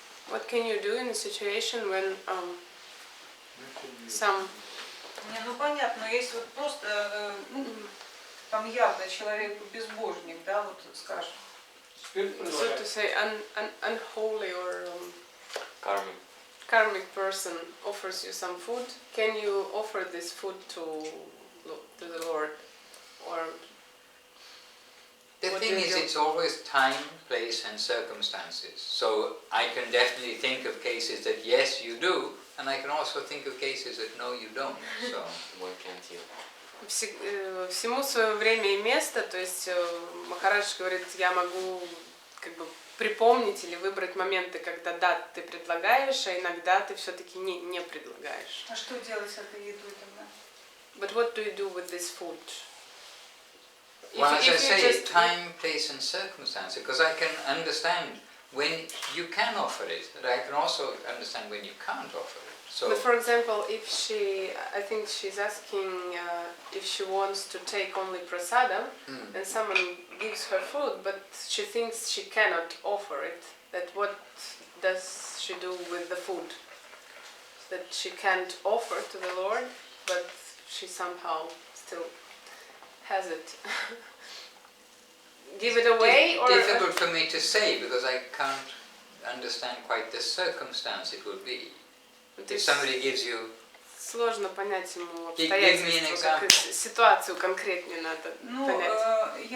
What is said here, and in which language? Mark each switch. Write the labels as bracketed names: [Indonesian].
[English] What can you do in a situation when some... [Russian] Не, ну понятно, если вот просто, там явно человек безбожник, да, вот скажем. [English] So to say, unholy or karmic person offers you some food, can you offer this food to the Lord? Or the thing is, it's always time, place and circumstances. So I can definitely think of cases that yes, you do, and I can also think of cases that no, you don't. So why can't you? [Russian] Всему свое время и место, то есть Махарадж говорит, я могу как бы припомнить или выбрать моменты, когда да, ты предлагаешь, а иногда ты все-таки не предлагаешь. А что делать с этой едой тогда? [English] But what do you do with this food? Well, as I say, time, place and circumstance, because I can understand when you can offer it, but I can also understand when you can't offer it. So, but for example, if I think she's asking if she wants to take only prasadam, and someone gives her food, but she thinks she cannot offer it, that what does she do with the food? That she can't offer to the Lord, but she somehow still has it. Give it away, or difficult for me to say because I can't understand quite the circumstance it would be. If somebody gives you, [Russian] сложно понять ему обстоятельства, как ситуацию конкретнее надо понять.